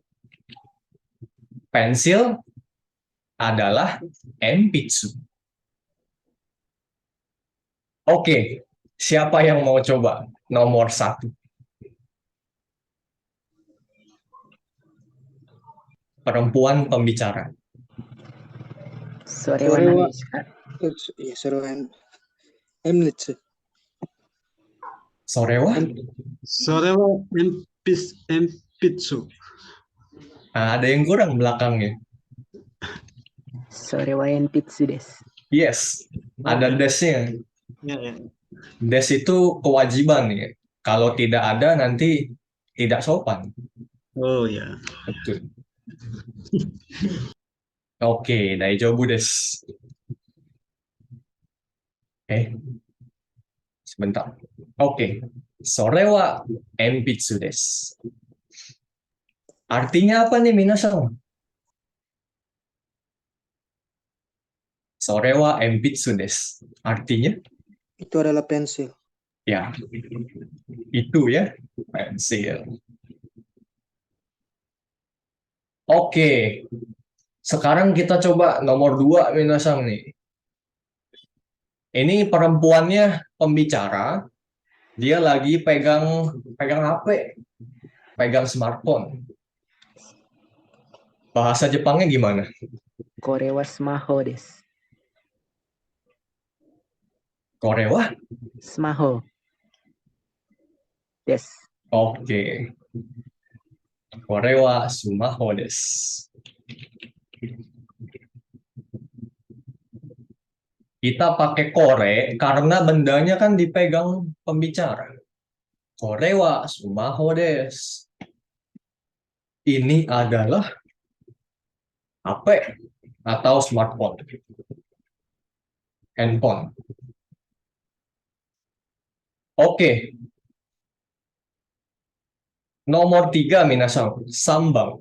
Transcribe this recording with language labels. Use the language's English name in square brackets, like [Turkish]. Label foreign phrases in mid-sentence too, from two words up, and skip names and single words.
[Indonesian] Pensil adalah enpitsu. Oke, siapa yang mau coba nomor 1? Perempuan pembicara. [Japanese] それは何ですか? いや、それはエムレッツ。それは? それは鉛筆。 [Indonesian] Nah, ada yang kurang belakangnya. [Japanese] それは鉛筆です. [Indonesian] Yes, ada desnya. Ya, ya. Des itu kewajiban ya. Kalau tidak ada nanti tidak sopan. Oh ya. Betul. Oke, [Japanese] 大丈夫です. [Indonesian] Sebentar. Oke. [Japanese] それは鉛筆です. [Indonesian] Artinya apa nih, minasang? [Japanese] それは鉛筆です. [Indonesian] Artinya? Itu adalah pensil. Ya, itu ya, pensil. Oke, sekarang kita coba nomor 2, minasang nih. Ini perempuannya pembicara, dia lagi pegang HP, pegang smartphone. Bahasa Jepangnya gimana? [Japanese] これはスマホです. これは? スマホ。です. [Indonesian] Oke. [Japanese] これはスマホです. [Indonesian] Kita pakai kore karena bendanya kan dipegang pembicara. [Japanese] これはスマホです. [Indonesian] Ini adalah HP atau smartphone. Handphone. Oke. Nomor 3, minasang. Sambang.